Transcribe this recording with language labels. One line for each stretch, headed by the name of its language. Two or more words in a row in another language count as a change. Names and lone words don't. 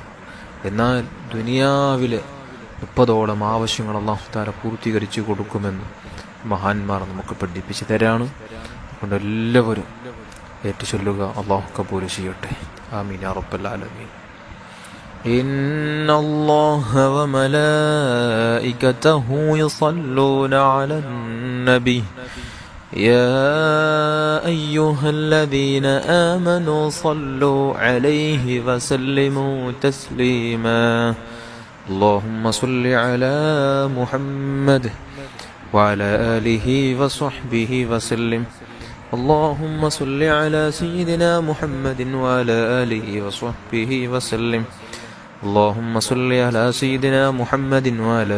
Malayalam: എന്നാൽ ദുനിയാവിലെ 30ഓളം ആവശ്യങ്ങൾ അല്ലാഹു തആല പൂർത്തീകരിച്ചു കൊടുക്കുമെന്ന് മഹാന്മാർ നമുക്ക് പഠിപ്പിച്ചു തരാണ്. അതുകൊണ്ട് എല്ലാവരും ഏറ്റുചൊല്ലുക. അല്ലാഹു കബൂൽ ചെയ്യട്ടെ.
Arabic: آمين يا رب العالمين. إن الله وملائكته يصلون على النبي يا أيها الذين آمنوا صلوا عليه وسلموا تسليما اللهم صل على محمد وعلى آله وصحبه وسلم اللهم صل على سيدنا محمد وعلى آله وصحبه وسلم اللهم صل على سيدنا محمد وعلى